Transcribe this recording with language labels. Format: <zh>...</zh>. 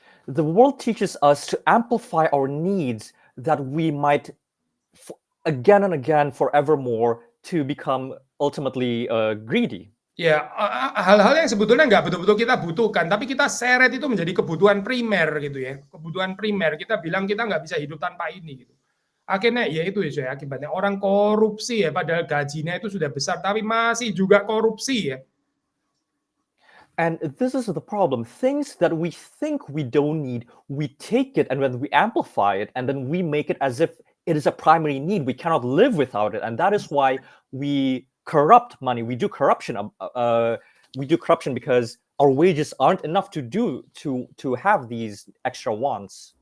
<en>The world teaches us to amplify our needs that we might again and again forevermore to become ultimately greedy.</en> <id>Ya, hal-hal yang sebetulnya nggak betul-betul kita butuhkan, tapi kita seret itu menjadi kebutuhan primer gitu ya. Kebutuhan primer, kita bilang kita nggak bisa hidup tanpa ini gitu. Akhirnya ya itu ya saya akibatnya orang korupsi ya, padahal gajinya itu sudah besar tapi masih juga korupsi ya.</id> <en>And this is the problem. Things that we think we don't need, we take it and then we amplify it and then we make it as if it is a primary need. We cannot live without it. And that is why we corrupt money. We do corruption. We do corruption because our wages aren't enough to have these extra wants.</en>